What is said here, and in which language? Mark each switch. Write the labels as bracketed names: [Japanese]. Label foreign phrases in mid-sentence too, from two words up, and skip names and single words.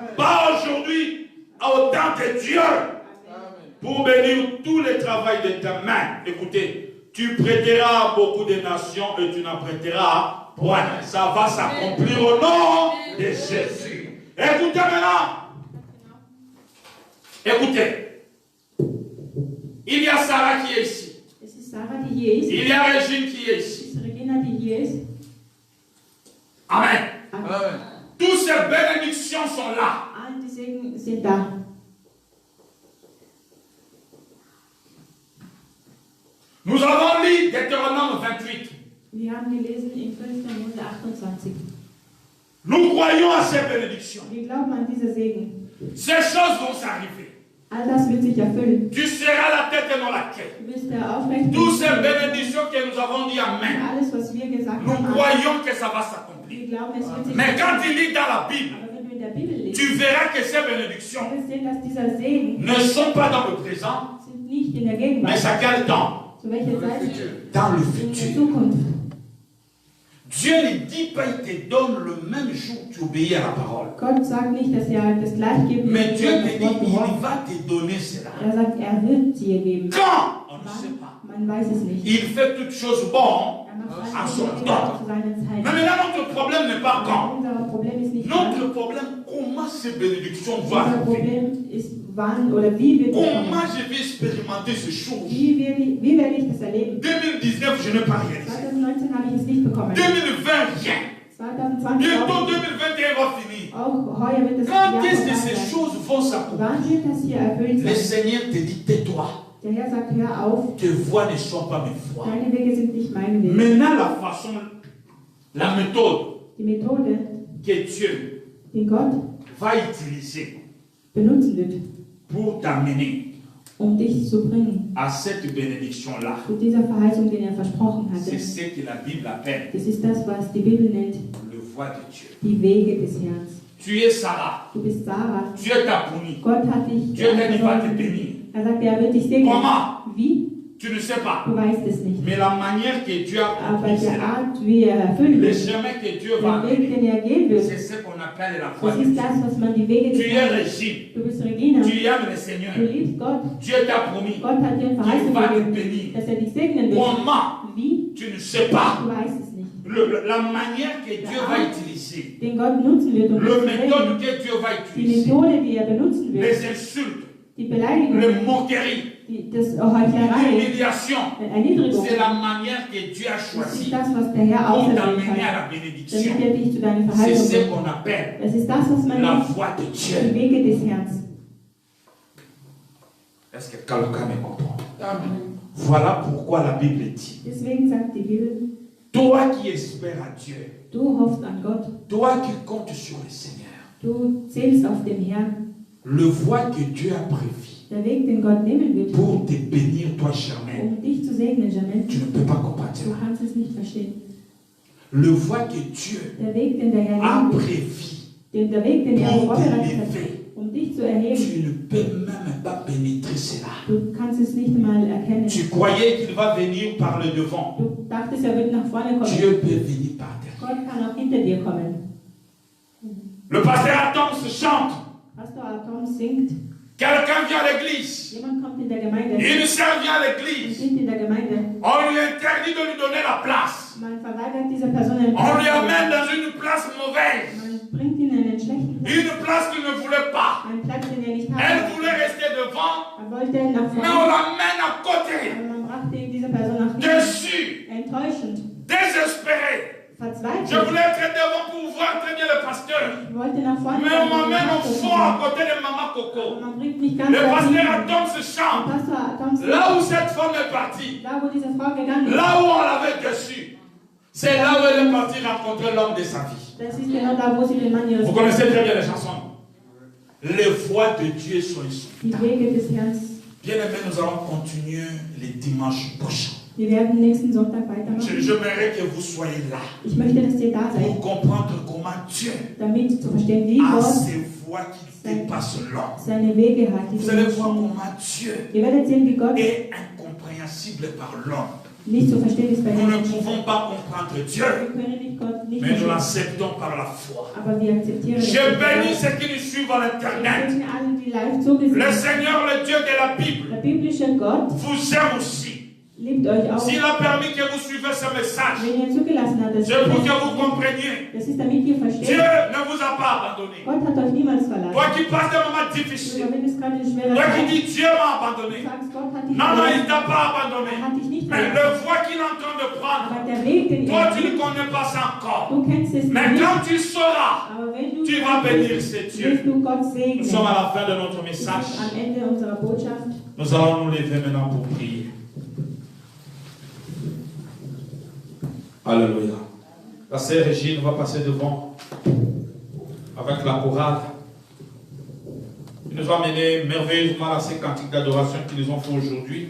[French] Pas aujourd'hui, au temps de Dieu, pour bénir tous les travaux de tes mains. Écoutez, tu prêteras à beaucoup de nations et tu n'en prêteras point. Ça va s'accomplir au nom de Jésus. Écoutez maintenant. Écoutez. Il y a Sarah qui est ici. [German] Es ist Sarah, die hier ist. [French] Il y a Régine qui est [German] Es [French] ici. [German] ist Regina, die hier ist. [French] Amen. Amen. Toutes ces bénédictions sont là. [German] All die Segen sind da. [French] Nous avons lu Deutéronome 28. [German] Wir haben gelesen in 5. Mose 28. [French] Nous croyons à ces bénédictions. [German] Wir glauben an diese Segen. [French] Ces choses vont s'arriver. [German] All das wird sich erfüllen. [French] Tu seras la tête et non la queue. [German] Du bist der Aufrechte. [French] Toutes ces bénédictions que nous avons dit Amen. [German] Alles, was wir gesagt [French] Nous [German] haben, [French] croyons que ça va s'accomplir. [German] wir glauben, es wird sich [French] Mais quand [German] erfüllen. [French] tu lis dans la Bible, [German] Aber wenn du in der Bibel liest, [French] tu verras que ces bénédictions [German] wirst du sehen, dass dieser Segen [French] ne sont pas dans le présent, [German] sind nicht in der [French] mais [German] Gegenwart. [French] c'est à quel temps? [German] Zu welcher Zeit? [French] Dans le [German] In der [French] futur. [German] Zukunft. [French] Dieu ne dit pas il te donne le même jour que tu obéis à la parole. [German] Gott sagt nicht, dass er das gleich gibt, [French] Mais Dieu te [German] das [French] dit [German] Wort [French] il [German] gehorcht. [French] va te donner cela. [German] Er sagt, er wird dir geben. [French] Quand? On ne sait pas. [German] Man weiß es nicht. [French] Il fait toutes choses bonnes. [German] Er macht [French] à [German] alles [French] son [German] Dinge [French] temps. [German] zu seiner [French] Mais [German] Zeit. [French] maintenant, notre problème n'est pas quand. [German] Unser Problem ist nicht wann. [French] Notre problème, comment ces bénédictions vont [German] Unser [French] arriver? [German] Problem ist wann oder wie wird es [French] Comment [German] kommen. [French] je vais expérimenter ces choses? [German] Wie werde ich das erleben? [French] 2019, je n'ai pas réalisé. [German] 2019 habe ich es nicht bekommen. [French] 2020, rien. [German] 2020 [French] Bientôt [German] auch, [French] 2021 va finir. [German] auch heuer wird das [French] Quand [German] Jahr [French] est-ce que [German] vorbei [French] ces [German] sein. [French] choses vont s'accomplir? [German] Wann wird das hier erfüllt [French] Le [German] sein? [French] Seigneur te dit, tais-toi. [German] Der Herr sagt, hör auf, [French] Tes voix ne sont pas mes voix. [German] deine Wege sind nicht meine Wege. [French] Maintenant, la façon la méthode [German] Die Methode, [French] que Dieu [German] die Gott [French] va utiliser [German] benutzen wird, [French] pour t'amener [German] dich zu bringen [French] à cette bénédiction-là, [German] zu dieser Verheißung, die er versprochen hatte. [French] c'est ce que la Bible appelle [German] Das ist das, was die Bibel nennt, [French] le voie de Dieu. [German] die Wege des Herrn. [French] Tu es Sarah, [German] Du bist Sarah. [French] Dieu t'a promis, [German] Gott hat dich [French] Dieu t'a dit va te bénir. [German] Er sagt, er wird dich segnen. [French] Comment? [German] Wie? [French] Tu ne sais pas. [German] Du weißt es nicht. [French] Mais la manière que Dieu a [German] Aber [French] promis, c'est [German] der [French] là. [German] Art, wie er erfüllen [French] Le [German] wird, [French] chemin que Dieu va [German] der Weg, [French] amener, [German] den er gehen wird, [French] c'est ce qu'on appelle la voie [German] das [French] de [German] ist [French] Dieu. [German] das, was man die Wege [French] Tu [German] des [French] es [German] Herrn. [French] Régine, [German] Du bist Regina. [French] tu aimes le Seigneur. [German] Du liebst Gott. [French] Dieu t'a promis, [German] Gott hat dir eine Verheißung [French] il va te [German] gegeben, [French] bénir. [German] dass er dich segnen wird. [French] Comment? [German] Wie? [French] Tu ne sais pas. [German] Du weißt es nicht. [French] La manière que Dieu va utiliser, [German] Den Gott nutzen wird, um dich [French] le [German] zu [French] méthode [German] segnen. [French] que Dieu va [German] Die [French] utiliser, [German] Methode, die er benutzen wird, [French] les insultes, [German] die Beleidigung, [French] les moqueries, [German] das Heuchlerei, [French] l'humiliation, [German] Erniedrigung, [French] c'est la manière que Dieu a [German] das ist [French] choisie [German] das, was der Herr [French] pour [German] auserwählt [French] t'amener à [German] hat, [French] la [German] damit [French] bénédiction. [German] er dich zu deiner [French] C'est [German] Verheißung [French] ce [German] bringt. [French] qu'on appelle [German] Das ist das, was man [French] la [German] nennt, [French] voie de [German] die [French] Dieu. [German] Wege des Herrn. [French] Est-ce que quelqu'un me comprend? Amen. Voilà pourquoi la Bible dit, [German] Deswegen sagt die Bibel, [French] toi qui espères à Dieu, [German] du hoffst an Gott, [French] toi qui comptes sur le Seigneur, [German] du zählst auf den Herrn. [French] le voie que Dieu a prévu [German] Der Weg, den Gott nehmen wird, [French] pour te bénir, toi Germaine, [German] um dich zu segnen, [French] Jamel, tu ne peux pas comprendre [German] du [French] cela. [German] kannst es nicht verstehen. [French] Le voie que Dieu [German] Der Weg, den der Herr [French] a [German] nehmen wird, [French] prévu [German] der Weg, den er [French] pour [German] vorbereitet hat, [French] t'élever, [German] um dich zu erheben, [French] tu ne peux même pas pénétrer cela. [German] du kannst es nicht mal erkennen. [French] Tu croyais qu'il va venir par le devant. [German] Du dachtest, er wird nach vorne kommen. [French] Dieu peut venir par derrière. [German] Gott kann auch hinter dir kommen. [French] Le pasteur Adam se chante. [German] Pastor Atom singt, [French] Quelqu'un vient à l'église. [German] jemand kommt in der Gemeinde, [French] Une sœur vient à [German] und [French] l'église. [German] singt in der Gemeinde. [French] On lui interdit de lui donner la place. [German] Man verweigert dieser Person einen [French] On lui [German] Platz. [French] amène dans une place mauvaise. [German] Man bringt ihn in einen schlechten Platz. [French] Une place qu'il ne voulait pas. [German] Einen Platz, den er nicht [French] Elle [German] hatte. [French] voulait rester devant, [German] Er wollte nach [French] mais on [German] vorne, [French] l'amène à côté. [German] aber man brachte ihn dieser Person nach hinten. [French] Déçu, [German] Enttäuschend, [French] désespéré. Je [German] verzweifelt. [French] voulais être devant pour voir très bien le pasteur. [German] Ich wollte nach vorne [French] Mais on [German] kommen, [French] m'amène au fond à [German] aber [French] côté de Maman Coco. [German] man bringt mich ganz [French] Le [German] weit [French] pasteur [German] hinten. [French] Adam se chante. [German] Pastor Atom singt, [French] Là où cette femme est partie, [German] da wo diese Frau gegangen ist, [French] là où on l'avait déçue, c'est là où elle est partie rencontrer l'homme de sa vie. [German] das ist genau da, wo sie den Mann ihres [French] Vous connaissez très bien les chansons. Les voies de Dieu sont ici. [German] Die Wege des Herrn. [French] Bien aimé, nous allons continuer les dimanches prochains. [German] Wir werden nächsten Sonntag weitermachen. [French] J'aimerais que vous soyez là [German] Ich möchte, dass ihr da seid, [French] pour comprendre comment Dieu [German] damit zu verstehen, wie [French] a [German] Gott [French] ces voies qui dépassent l'homme. [German] seine Wege hat. Die [French] Vous allez voir [German] Menschen. [French] comment Dieu [German] Ihr werdet sehen, wie Gott [French] est incompréhensible par l'homme. [German] nicht zu verstehen ist bei [French] Nous [German] den [French] ne [German] Menschen. [French] pouvons pas comprendre Dieu, [German] Wir können nicht Gott nicht [French] mais nous [German] verstehen, [French] l'acceptons par la foi. [German] aber wir akzeptieren [French] Je [German] es. [French] bénis ceux qui nous suivent à [German] Wir [French] l'internet. [German] segnen alle, die live [French] Le [German] zugesehen. [French] Seigneur, le Dieu de la Bible, [German] Der biblische Gott [French] vous aime aussi. [German] liebt euch auch. [French] S'il a permis que vous suivez ce message, [German] Wenn ihr zugelassen habt, dass [French] c'est pour que [German] ihr [French] vous compreniez. [German] das ist, damit ihr [French] Dieu [German] versteht, [French] ne vous a pas abandonné. [German] Gott hat euch niemals verlassen. [French] Toi qui passes des moments [German] Aber [French] difficiles, [German] wenn es gerade eine schwere [French] toi qui [German] Zeit [French] dis Dieu m'a [German] ist, [French] abandonné. [German] du sagst, Gott hat dich [French] Non, non, il ne [German] verlassen. [French] t'a pas abandonné. [German] Er hat dich nicht [French] Mais [German] verlassen. [French] le voie qu'il est en train de prendre, [German] Aber der Weg, den [French] toi [German] ihr [French] tu ne connais pas ça encore. [German] du kennst es [French] Mais [German] nicht. [French] quand tu sauras, [German] Aber wenn du [French] tu vas bénir ce [German] wirst [French] Dieu. [German] du Gott segnen. [French] Nous sommes à la fin de notre [German] Wir [French] message. [German] sind am Ende unserer Botschaft. [French] Nous allons nous lever maintenant pour prier. Alléluia. La sœur Régine va passer devant avec la chorale. Ils nous ont mené merveilleusement à ces cantiques d'adoration qu'ils nous ont fait aujourd'hui.